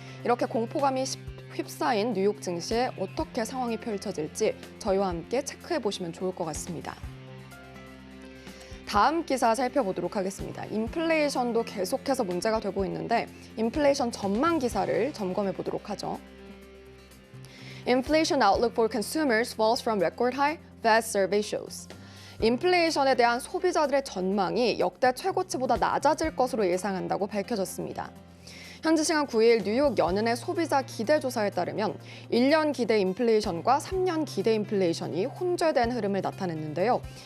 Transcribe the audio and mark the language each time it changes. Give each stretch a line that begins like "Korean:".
Korean: 이렇게 공포감이 휩싸인 뉴욕 증시에 어떻게 상황이 펼쳐질지 저희와 함께 체크해 보시면 좋을 것 같습니다. 다음 기사 살펴보도록 하겠습니다. 인플레이션도 계속해서 문제가 되고 있는데 인플레이션 전망 기사를 점검해 보도록 하죠.
English: Inflation outlook for consumers falls from record high, Fed survey shows.
Korean: 인플레이션에 대한 소비자들의 전망이 역대 최고치보다 낮아질 것으로 예상한다고 밝혀졌습니다. 현지 시간 9일 뉴욕 연은의 소비자 기대 조사에 따르면 1년 기대 인플레이션과 3년 기대 인플레이션이 혼재된 흐름을 나타냈는데요.